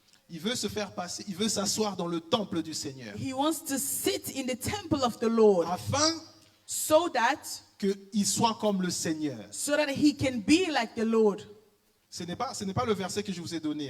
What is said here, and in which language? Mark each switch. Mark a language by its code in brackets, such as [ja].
[fr] Il veut se faire passer, il veut s'asseoir dans le temple du Seigneur. [en] He wants to sit in the temple of the Lord [fr] Afin [en] so that [fr] qu'il soit comme le Seigneur. [en] he can be like the Lord. [fr] Ce n'est pas le verset que je vous ai donné.